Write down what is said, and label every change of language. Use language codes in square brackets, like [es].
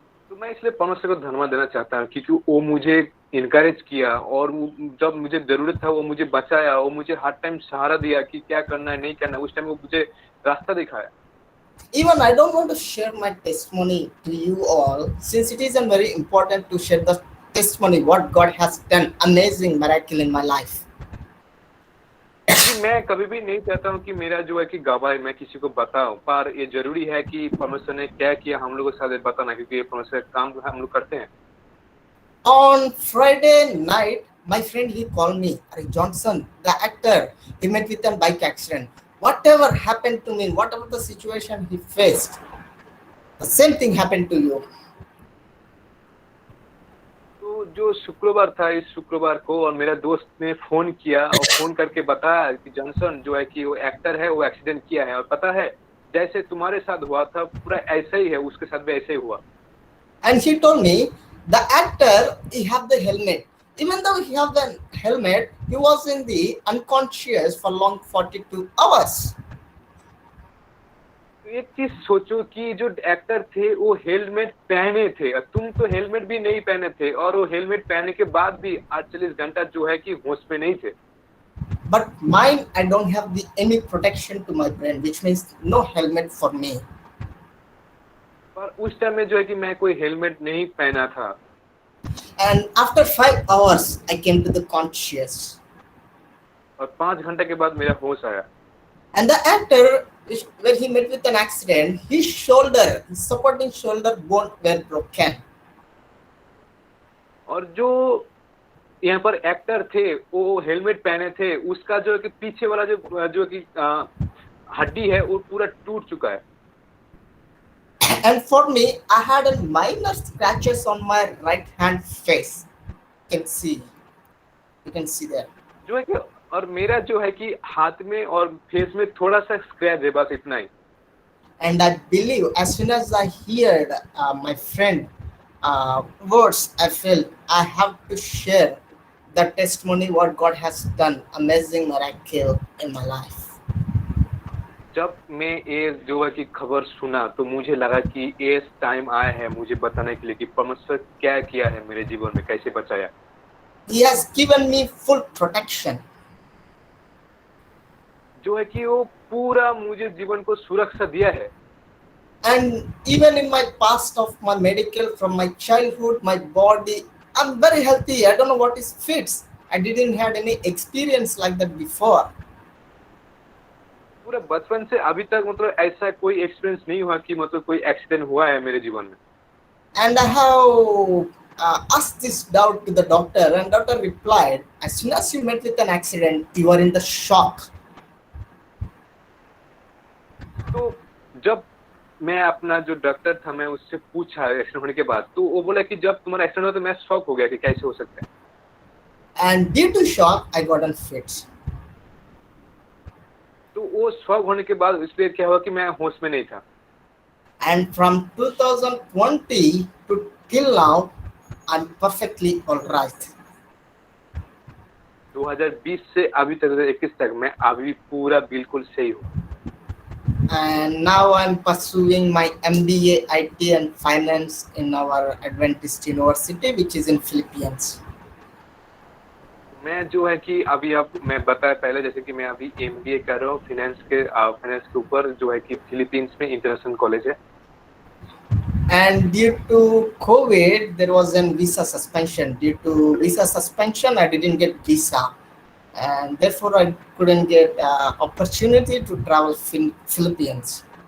[hi] तो मैं इसलिए परमेश्वर को धन्यवाद देना चाहता हूँ क्योंकि वो मुझे इनकरेज किया और जब मुझे जरूरत था वो मुझे बचाया, वो मुझे हर टाइम सहारा दिया कि क्या करना है नहीं करना, उस टाइम वो मुझे रास्ता दिखाया। [en] Even I don't want to share my testimony to you all, since it is very important to share the testimony what God has done amazing miracle in my life. [hi] मैं कभी भी नहीं चाहता हूँ कि मेरा जो है कि गवाही मैं किसी को बताऊं, पर ये जरूरी है कि परमेश्वर ने क्या किया हम लोगों के साथ बताना, क्योंकि ये परमेश्वर का काम हम लोग करते हैं। [en] On Friday night, my friend, he called me, Ari Johnson, the actor, he met with a bike accident. Whatever happened to me, whatever the situation he faced, the same thing happened to you. [hi] तो जो शुक्रवार था, इस शुक्रवार को और मेरा दोस्त ने फोन किया और फोन करके बताया कि जॉनसन जो है कि वो एक्टर है, वो एक्सीडेंट किया है और पता है जैसे तुम्हारे साथ हुआ था पूरा ऐसा ही है, उसके साथ भी ऐसे ही हुआ। [en] And he told me, the actor, he have the helmet. Even though he have the helmet, he was in the unconscious for long 42 hours. [hi] एक चीज सोचो कि जो एक्टर थे वो हेलमेट पहने थे और तुम तो हेलमेट भी नहीं पहने थे, और वो हेलमेट पहनने के बाद भी 48 घंटा जो है कि होश में नहीं थे। [en] But mine, I don't have any protection to my brain, which means no helmet for me. [hi] पर उस टाइम में जो है कि मैं कोई हेलमेट नहीं पहना था। [en] And after 5 hours, I came to the conscious. [hi] और 5 घंटे के बाद मेरा होश आया। [en] And the actor, when he met with an accident, his supporting shoulder bone were broken. [hi] और जो यहाँ पर एक्टर थे वो हेलमेट पहने थे, उसका जो है कि पीछे वाला जो कि हड्डी है वो पूरा टूट चुका है। [en] And for me, I had a minor scratches on my right hand face. You can see there. [hi] जो है कि और मेरा जो है कि हाथ में और फेस में थोड़ा सा स्क्रैच है, बस इतना ही। [en] And I believe as soon as I heard my friend words, I felt I have to share the testimony what God has done, amazing miracle in my life. [hi] जब मैं ये जो है कि खबर सुना तो मुझे लगा कि ये टाइम आया है मुझे बताने के लिए कि परमेश्वर क्या किया है मेरे जीवन में, कैसे बचाया। [en] He has given me full protection. [hi] जो है कि वो पूरा मुझे जीवन को सुरक्षा दिया है। [en] And even in my past of my medical, from my childhood, my body, I'm very healthy. I don't know what is fits. I didn't had any experience like that before. [hi] पूरा बचपन से अभी तक मतलब ऐसा कोई एक्सपीरियंस नहीं हुआ कि मतलब कोई एक्सीडेंट हुआ है मेरे जीवन में। [en] And I have asked this doubt to the doctor, and doctor replied, as soon as you met with an accident, you are in the shock. [hi] तो जब मैं अपना जो डॉक्टर था मैं उससे पूछा एक्सीडेंट होने के बाद, तो वो बोला कि जब तुम्हारा एक्सीडेंट हुआ तो मैं शॉक हो गया कि कैसे हो सकता है। [en] And due to shock, I got on fits. [hi] तो वो शॉक होने के बाद इसलिए क्या हुआ कि मैं होश में नहीं था। [en] And from 2020 to till now, I'm perfectly all right. [hi] 2020 से अभी तक 2021 तक मैं अभी पूरा बिल्कुल सही हूँ। [en] And now I'm pursuing my MBA IT and Finance in our Adventist University, which is in Philippines. [hi] मैं जो है कि अभी आप मैं बताया पहले जैसे कि मैं अभी MBA कर रहा हूँ फाइनेंस के ऊपर जो है कि फिलीपींस में इंटरनेशनल कॉलेज है। [en] And due to COVID, there was a visa suspension. Due to visa suspension, I didn't get visa, and therefore I couldn't get opportunity to travel Philippines.